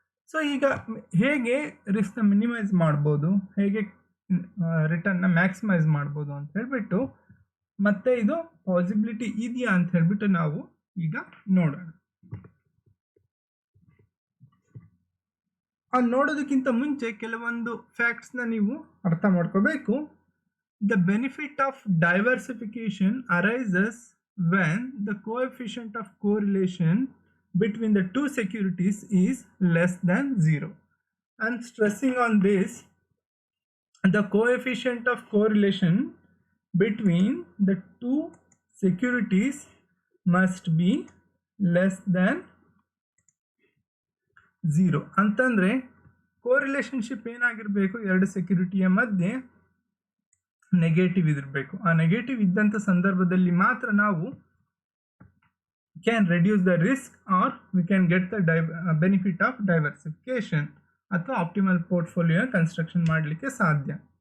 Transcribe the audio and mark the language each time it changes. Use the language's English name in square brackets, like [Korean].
[Kannada] So ಈಗ ಹೇಗೆ ರಿಸ್ಕ್ನ minimise ಮಾಡ್ಬೋದು, ಹೇಗೆ ರಿಟರ್ನ್ನ ಮ್ಯಾಕ್ಸಿಮೈಸ್ ಮಾಡ್ಬೋದು ಅಂತ ಹೇಳ್ಬಿಟ್ಟು ಮತ್ತೆ ಇದು ಪಾಸಿಬಿಲಿಟಿ ಇದೆಯಾ ಅಂತ ಹೇಳ್ಬಿಟ್ಟು ನಾವು ಈಗ ನೋಡೋಣ. ನೋಡೋದಕ್ಕಿಂತ ಮುಂಚೆ ಕೆಲವೊಂದು ಫ್ಯಾಕ್ಟ್ಸ್ನ ನೀವು ಅರ್ಥ ಮಾಡ್ಕೋಬೇಕು. [English] The benefit of diversification arises when the coefficient of correlation between the two securities is less than 0. And stressing on this, the coefficient of correlation between the two securities must be less than 0. [Kannada] ಅಂತಂದರೆ ಕೋರಿಲೇಷನ್ಶಿಪ್ ಏನಾಗಿರಬೇಕು, ಎರಡು ಸೆಕ್ಯೂರಿಟಿಯ ಮಧ್ಯೆ negative ಇದಿರಬೇಕು. ಆ negative ಇದ್ದಂಥ ಸಂದರ್ಭದಲ್ಲಿ ಮಾತ್ರ ನಾವು [English] can reduce the risk or we can get the benefit of diversification ಅಥವಾ optimal portfolio construction [Kannada] ಮಾಡಲಿಕ್ಕೆ ಸಾಧ್ಯ.